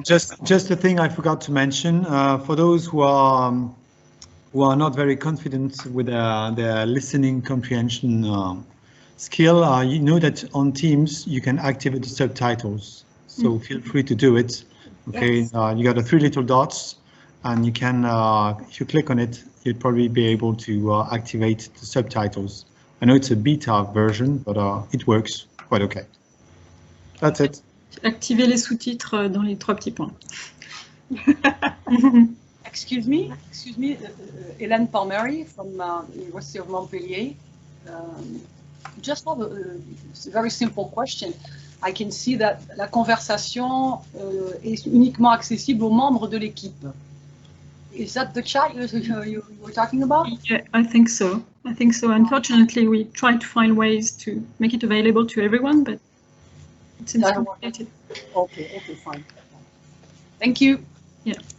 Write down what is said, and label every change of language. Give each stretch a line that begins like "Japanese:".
English: Just a thing I forgot to mention, for those who are not very confident with their listening comprehension skill, you know that on Teams you can activate the subtitles. So feel free to do it. Okay, yes. You got the 3 little dots, and you can, if you click on it, you'll probably be able to activate the subtitles. I know it's a beta version, but it works quite okay. That's it.
French: Activer les sous-titres dans les 3 petits points.
English: Excuse me, Hélène Palmieri from University of Montpellier. Just have a very simple question. I can see that
French: la conversation est uniquement accessible aux membres de l'équipe.
English: Is that the chat you were talking about? Yeah, I think so. Unfortunately, we try to find ways to make it available to everyone, but it seems complicated. Okay, fine. Thank you. Yeah.